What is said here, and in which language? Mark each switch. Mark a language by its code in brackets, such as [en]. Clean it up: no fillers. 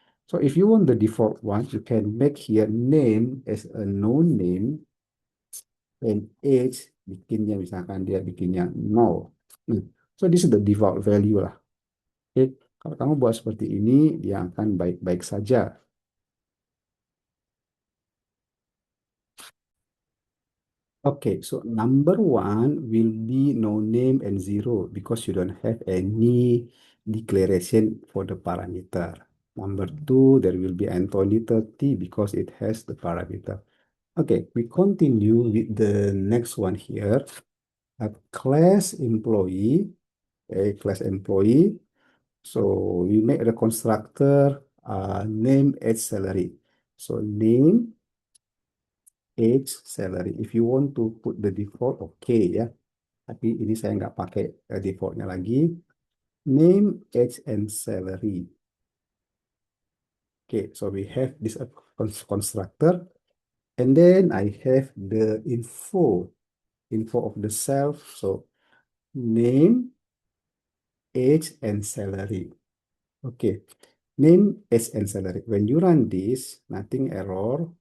[en] So if you want the default one, you can make here name as a no name and age [id] bikinnya misalkan dia bikinnya 0. [en] So this is the default value lah. [id] Oke, kalau kamu buat seperti ini dia akan baik-baik saja. [en] Okay, so number one will be no name and zero because you don't have any declaration for the parameter. Number two, there will be Anthony 30 because it has the parameter. Okay, we continue with the next one here. A class employee, a class employee. So we make the constructor name age salary. So name age salary. If you want to put the default, okay ya. [id] Tapi ini saya nggak pakai defaultnya lagi. [en] Name, age, and salary. Okay, so we have this constructor. And then I have the info of the self. So name, age, and salary. Okay, name, age, and salary. When you run this, nothing error.